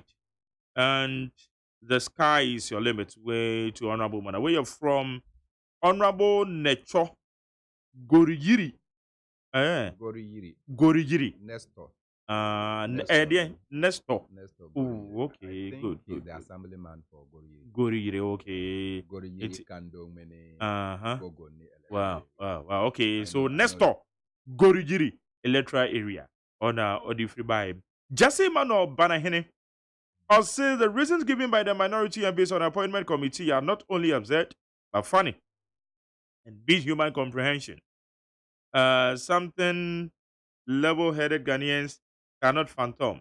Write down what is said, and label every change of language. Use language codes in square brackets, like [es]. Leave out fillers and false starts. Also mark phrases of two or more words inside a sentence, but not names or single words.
[en] And the sky is your limit. Way to Honorable Man. Where you're from, Honorable Necho Goriyiri. Goriyiri. Nestor. Nestor. Oh, okay, good. The assemblyman for Goriyiri, okay. Goriyiri Kandomene. Wow. Okay, so Nestor Goriyiri electoral area on the free by Jesse Mano Banahene. I'll say the reasons given by the minority and based on appointment committee are not only absurd but funny and beat human comprehension. Something level-headed Ghanaians cannot fathom.